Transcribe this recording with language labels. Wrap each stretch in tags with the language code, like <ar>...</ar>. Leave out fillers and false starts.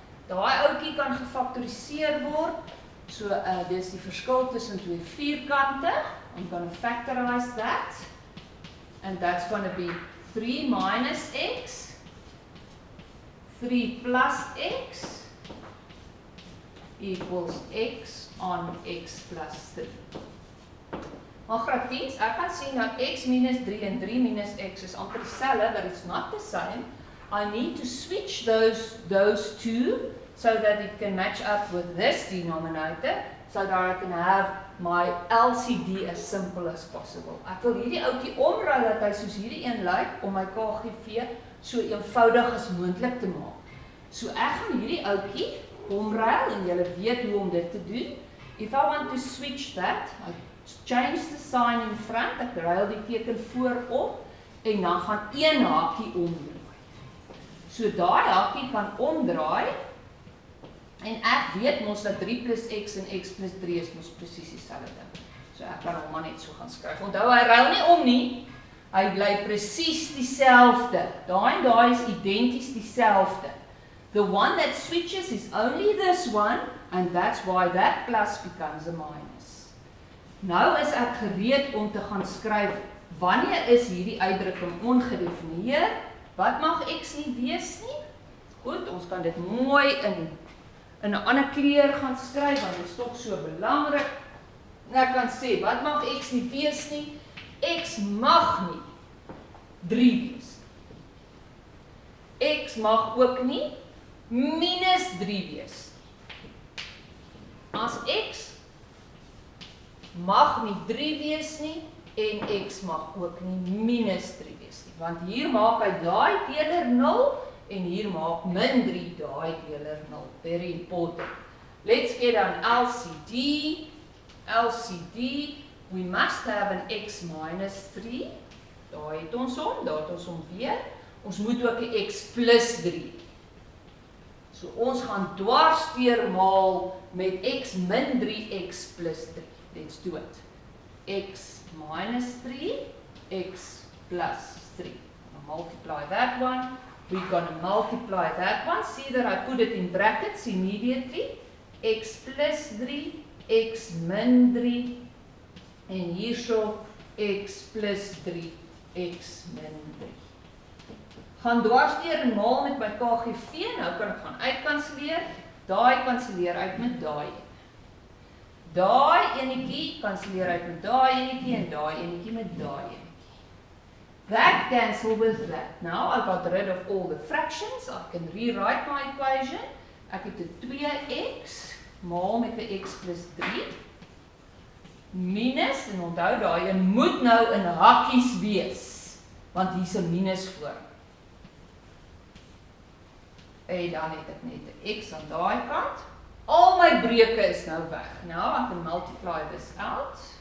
<af>Daai ouetjie kan gefaktoriseer word. So dis die verskil tussen twee vierkante.</af> <en>I'm going to factorize that. And that's going to be 3 minus x, 3 plus x equals x on x plus 3.</en> <af>Maar graad 10, ek kan sien dat x minus 3 en 3 minus x is amper dieselfde,</af> <en>but it's not the same. I need to switch those two so that it can match up with this denominator, so that I can have my LCD as simple as possible.</en> <af>Ek wil hierdie ouetjie omruil dat hy soos hierdie een lyk om my KGV so eenvoudig as moontlik te maak. So ek gaan hierdie ouetjie omruil en julle weet hoe om dit te doen.</af> <en>If I want to switch that, I change the sign in front,</en> <af>ek ruil die teken voorop en dan gaan een hakie omdraai. So daai hakie kan omdraai. En ek weet mos dat 3 plus x en x plus 3 is mos presies dieselfde ding. So ek kan hom maar net so gaan skryf. Onthou, hy ruil nie om nie. Hy bly presies dieselfde. Daai en daai is identies dieselfde.</af> <en>The one that switches is only this one, and that's why that plus becomes a minus.</en> <af>Nou is ek gereed om te gaan skryf, wanneer is hierdie uitdrukking ongedefinieer? Wat mag x nie wees nie? Goed, ons kan dit mooi in 'n ander kleur gaan skryf, want dit is toch so belangrik. En ek kan sê, wat mag x nie wees nie? X mag nie 3 wees. X mag ook nie minus 3 wees. As x mag nie 3 wees nie, en x mag ook nie minus 3 wees nie. Want hier maak hy daai teler 0, en hier maak min 3 daai deler 0.</af> <en>Very important. Let's get an LCD. LCD, we must have an x minus 3.</en> <af>Daar het ons hom, daar het ons hom weer. Ons moet ook 'n x plus 3. So ons gaan dwarsdeur maal met x min 3, x plus 3.</af> <en>Let's do it. X minus 3, x plus 3. I'll multiply that one. We're going to multiply that one. See that I put it in brackets immediately.</en> <af>X plus 3, x min 3. En hierso x plus 3, x min 3. Gaan dwarsdeur en maal met my KGV. Nou kan ek gaan uitkanselleer. Daai kanselleer uit met daai. Daai enetjie kanselleer uit met daai enetjie en daai enetjie met daai enetjie.</af> <en>That cancel with that. Now I got rid of all the fractions. I can rewrite my equation.</en> <af>Ek het 'n 2x maal met 'n x plus 3 minus, en onthou daai een moet nou in hakkies wees, want hier's 'n minus voor. En dan het ek net 'n x aan daai kant. Al my breuke is nou weg.</af> <en>Now I can multiply this out.</en>